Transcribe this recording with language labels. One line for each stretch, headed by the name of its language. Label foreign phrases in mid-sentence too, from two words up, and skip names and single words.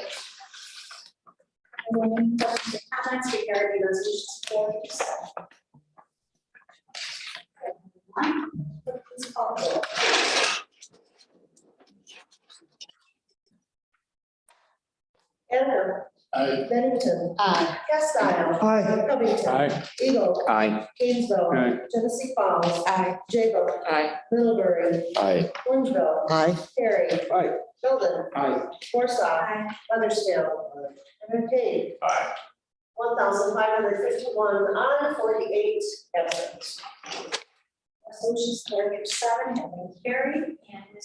English: Are there any questions or comments regarding resolutions 4 through 7? Please call the roll. Anna. Aye. Bennington. Aye. Castile. Aye. Covington. Aye. Eagle. Aye. Gainesville. Aye. Genesee Falls. Aye. Jacob. Aye. Middlebury. Aye. Orangeville. Aye. Carey. Aye. Sheldon. Aye. Warsaw. Aye. Weathersfield. And Arcade. Aye. 1,551 aye, 48 absent. Resolutions 4 through 7 have been carried, and Ms.